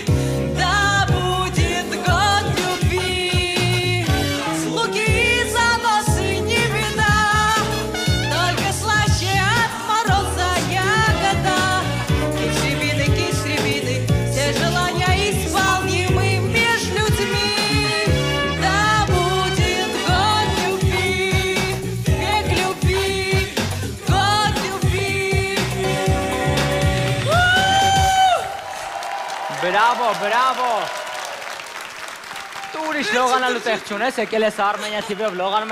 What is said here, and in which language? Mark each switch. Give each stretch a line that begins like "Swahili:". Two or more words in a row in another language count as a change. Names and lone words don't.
Russian: Да будет год любви, слуги и заносы не беда, только слаще от мороза ягода. Кисть рябины, все желания исполнимы меж людьми. Да будет год любви, век любви, год любви.
Armenian: Բրավո, բրավո։ Դու ուրիշ լողանալու տեղ չունես, եկել ես Արմենիա TV-ով լողանում